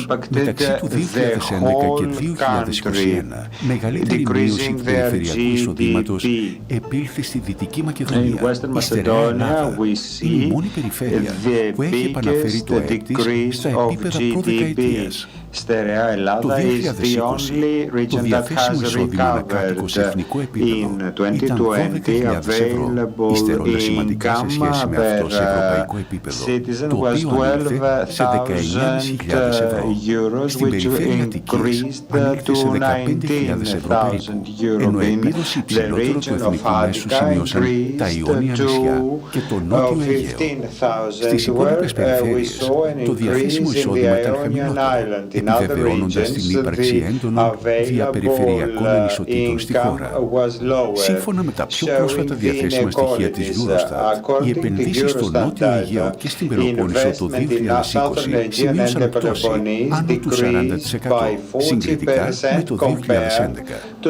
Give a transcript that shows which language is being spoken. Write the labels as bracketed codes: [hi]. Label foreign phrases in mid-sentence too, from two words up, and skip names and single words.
[el] Μεταξύ του 2011 και 2021, μεγαλύτερη μείωση του περιφερειακού εισοδήματος επήλθε στη Δυτική Μακεδονία. Η στερεά Ελλάδα είναι η μόνη περιφέρεια που έχει επαναφέρει το ΑΕΠ της στα επίπεδα προδεκαετίας. [en] Στερεά Ελλάδα is the only region that has recovered in 2020 available income per citizen was 12,000 euros, which increased to 19,000 euros. In the region of Attica increased to 15,000, where we saw an increase in the Ionian Island. [el] επιβεβαιώνοντας την ύπαρξη έντονων διαπεριφερειακών ανισοτήτων στη χώρα. Σύμφωνα με τα πιο πρόσφατα διαθέσιμα στοιχεία της Eurostat, οι επενδύσεις στο Νότιο Αιγαίο και στην Πελοπόννησο το 2020 σημείωσαν πτώση άνω του 40% συγκριτικά με το 2011.